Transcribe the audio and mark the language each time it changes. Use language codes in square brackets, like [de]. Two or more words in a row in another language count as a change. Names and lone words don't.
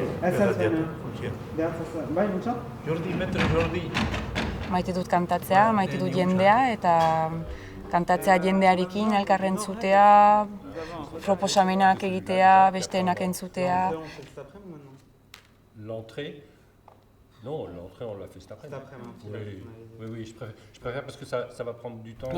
[eu] Bai, mintza? Jordi, metro Jordi. Maite dut kantatzea, maite dut jendea, eta kantatzea jendearekin, elkarren entzutea, proposamenak egitea, besteenak entzutea. [fr] L'entrée, non, l'entrée on l'a fait cet après-midi. Oui, je préfère parce que ça va prendre du temps.